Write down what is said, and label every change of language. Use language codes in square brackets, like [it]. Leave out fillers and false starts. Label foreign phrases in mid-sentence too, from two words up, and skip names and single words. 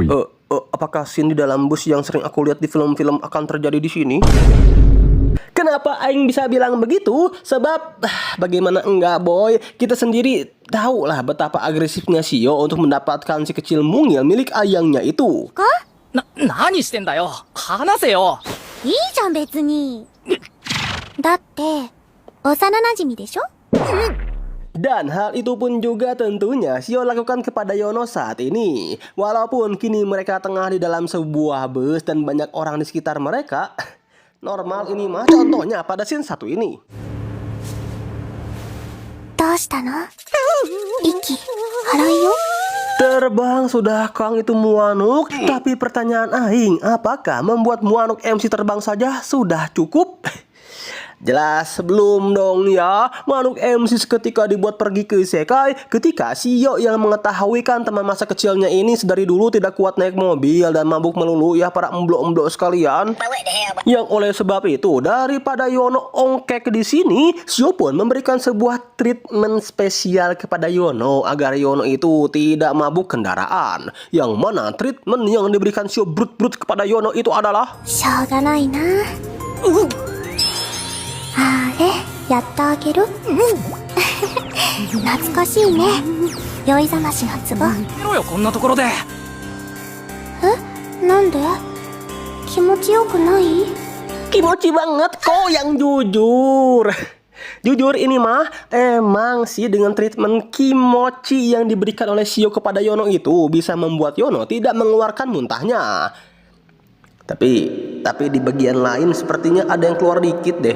[id] Apakah scene di dalam bus yang sering aku lihat di film-film akan terjadi di sini? Kenapa Aing bisa bilang begitu? Sebab bagaimana enggak boy, kita sendiri tahu lah betapa agresifnya Sio untuk mendapatkan si kecil mungil milik ayangnya itu. [ja] 何してんだよ？離せよ. いいじゃん別に。だって幼馴染でしょ。 [id] Dan hal itu pun juga tentunya Sio lakukan kepada Yono saat ini. Walaupun kini mereka tengah di dalam sebuah bus dan banyak orang di sekitar mereka. Normal ini mah contohnya pada scene satu ini. どうしたの？息荒いよ。 Terbang sudah Kang itu Muanuk. Tapi pertanyaan Aing, apakah membuat Muanuk MC terbang saja sudah cukup? Jelas belum dong ya. Muanuk MC seketika dibuat pergi ke isekai ketika Sio yang mengetahui kan teman masa kecilnya ini sedari dulu tidak kuat naik mobil dan mabuk melulu ya para emblok-emblok sekalian. Yang oleh sebab itu daripada Yono ongkek di sini, Sio pun memberikan sebuah treatment spesial kepada Yono agar Yono itu tidak mabuk kendaraan. Yang mana treatment yang diberikan Sio Brut-Brut kepada Yono itu adalah [ja] しょうがないな。あれやってあげる。懐かしいね。酔いざましのツボ。やろよこんなところで。なんで？気持ちよくない？ [id] Kimochi banget kok yang jujur. Jujur ini mah emang sih dengan treatment kimochi yang diberikan oleh Sio kepada Yono itu bisa membuat Yono tidak mengeluarkan muntahnya. Tapi di bagian lain sepertinya ada yang keluar dikit deh.